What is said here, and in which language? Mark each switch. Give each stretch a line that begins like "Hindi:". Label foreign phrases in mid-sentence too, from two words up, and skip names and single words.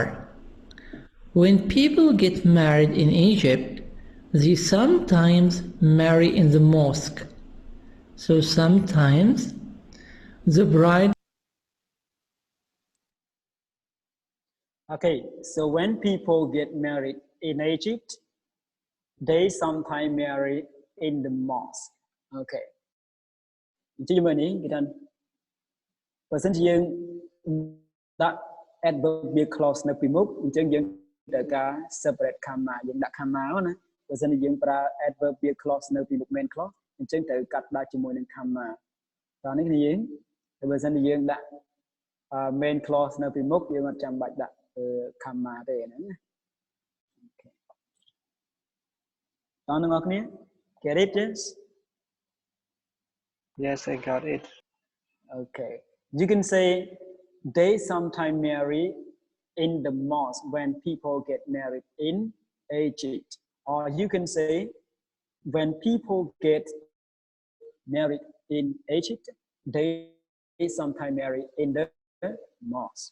English: When people get married in Egypt, they sometimes marry in the mosque. So sometimes the bride. Okay, so when people get married in Egypt, they sometimes marry in the mosque. Okay.
Khmer: ជិះមើលនេះគេថាបើសិនជាយើងដាក់
English: adverbial clause
Khmer: នៅពីមុខអញ្ចឹងយើងត្រូវការ
English: separate comma
Khmer: យើងដាក់ comma ណាបើសិនជាយើងប្រើ
English: adverbial clause
Khmer: នៅពីមុខ
English: main clause
Khmer: អញ្ចឹងត្រូវកាត់ដាច់ជាមួយនឹង comma តោះនេះគឺយើងបើសិនជាយើងដាក់
English: main clause
Khmer: នៅពីមុខយើងអត់ចាំបាច់ដាក់ comma ទេហ្នឹងណាតោះអ្នកនរគ្នា
English: get it yes Yes, I got it. Okay, you can say they sometimes marry in the mosque when people get married in Egypt, or you can say when people get married in Egypt, they sometimes marry in the mosque.